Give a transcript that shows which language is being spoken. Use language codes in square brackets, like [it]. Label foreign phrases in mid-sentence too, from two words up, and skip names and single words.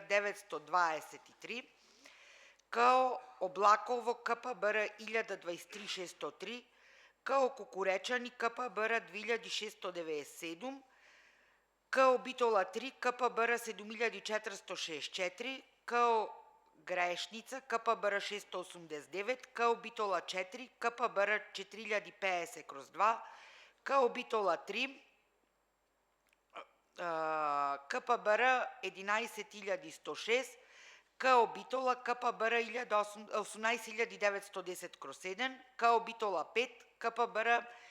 [mk] 923, КО Облаково, КПБР 1023/603, КО Кукуречани, КПБР 2697, КО Битола 3, КПБР 7464, КО Грешница, КПБР 689, КО Битола 4, КПБР 4050/2, КО Битола 3, КПБР 11106, КО Битола, КПБР 18910/7, КО Битола 5, КПБР